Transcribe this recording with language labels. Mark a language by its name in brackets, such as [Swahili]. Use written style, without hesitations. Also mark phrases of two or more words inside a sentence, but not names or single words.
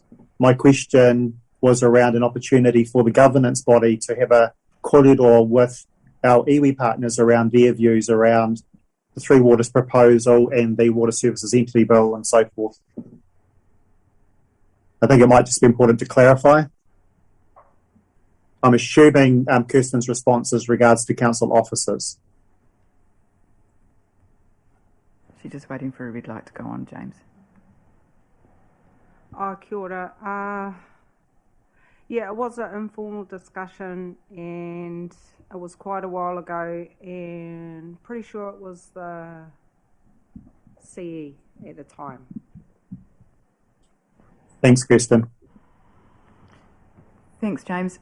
[English] My question was around an opportunity for the governance body to have a corridor with our iwi partners around their views around the Three Waters proposal and the Water Services Entity Bill and so forth. I think it might just be important to clarify. I'm assuming Kirsten's response is regards to council officers. She's just waiting for a red light to go on, James. [Māori] Oh, kia ora. [English] Yeah, it was an informal discussion, and it was quite a while ago, and pretty sure it was the CE at the time. Thanks, Kirsten. Thanks, James.